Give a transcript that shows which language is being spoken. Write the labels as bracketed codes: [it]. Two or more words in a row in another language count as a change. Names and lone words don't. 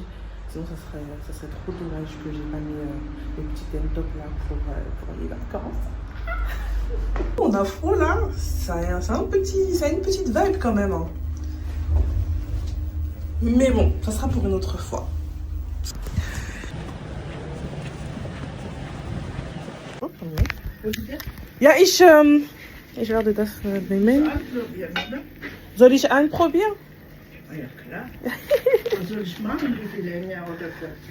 [fr] Sinon, ça serait trop dommage que j'ai pas mis les petits top là pour les vacances. On a froid là, ça a une petite vibe quand même. Hein. Mais bon, ça sera pour une autre fois. [de] Ja, ich werde das nehmen. Soll ich anprobieren? Ja, klar. Was soll ich machen? Wie viel länger oder so?